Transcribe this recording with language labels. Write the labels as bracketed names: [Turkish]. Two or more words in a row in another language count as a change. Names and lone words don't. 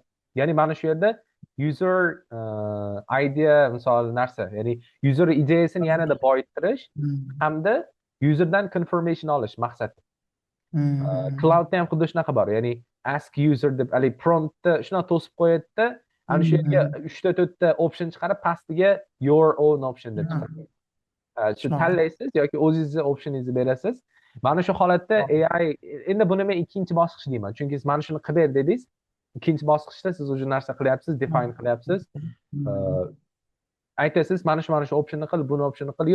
[Uzbek] Ya'ni mana shu yerda [English] user idea [Uzbek] misol narsa, ya'ni user ideyasini yanada boyitirish Mm. hamda userdan confirmation olish maqsad. Mm. Cloudda ham xuddi shunaqa bor. Ya'ni [English] ask user [Uzbek] deb haligi promptni shunaqa to'sib qo'yadi-da, ana shu yerga Mm. 3 ta 4 ta option chiqarib, pastiga [English] your own option [Uzbek] deb Ha. chiqaradi. Shu Shunaqa. tanlaysiz yoki o'zingizni optioningizni berasiz. Mana shu holatda AI, endi buni men ikkinchi bosqich deyman, chunki siz mana shuni qilib ber dedingiz. Ikkinchi bosqichda siz o'sha narsa qilyapsiz, define qilyapsiz. Mm. Aytasiz, mana shu optionni qil, buni optionni qil.